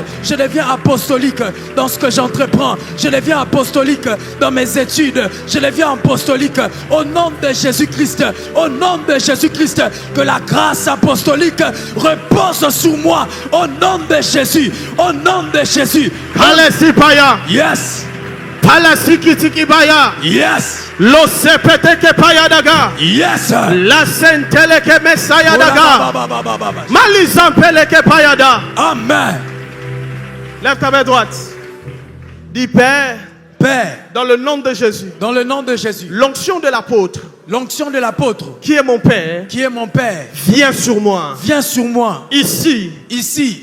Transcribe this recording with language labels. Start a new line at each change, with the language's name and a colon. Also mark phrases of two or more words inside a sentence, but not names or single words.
French: Je deviens apostolique dans ce que j'entreprends. Je deviens apostolique dans mes études. Je deviens apostolique au nom de Jésus-Christ. Au nom de Jésus-Christ, que la grâce apostolique repose sur moi. Au nom de Jésus. Au nom de Jésus. Alessipaya.
English: Yes. Palasikitikibaya. Yes. Lo sepeteke payadaga. Yes. La senteleke mesayadaga. Malizampeleke payada. Amen.
French: Lève ta main droite. Dis Père. Père. Dans le nom de Jésus. Dans le nom de Jésus. L'onction de l'apôtre. L'onction de l'apôtre. Qui est mon Père. Qui est mon Père. Viens sur moi. Viens sur moi. Ici. Ici.